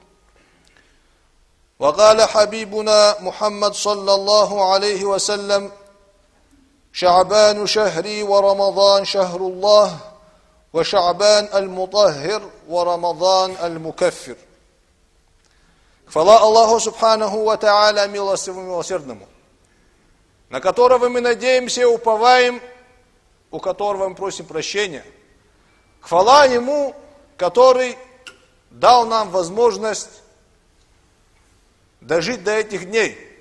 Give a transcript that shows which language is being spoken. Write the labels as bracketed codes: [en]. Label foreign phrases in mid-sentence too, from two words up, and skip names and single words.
[ar] وقال حبيبنا محمد صلى الله عليه وسلم: شعبان شهري ورمضان شهر الله وشعبان المطهر ورمضان المكفر. [ru] Хвала Аллаху [ar] سبحانه وتعالى, [ru] милостивому, милосердному, на которого мы надеемся и уповаем, у которого мы просим прощения. Хвала Ему, который дал нам возможность дожить до этих дней.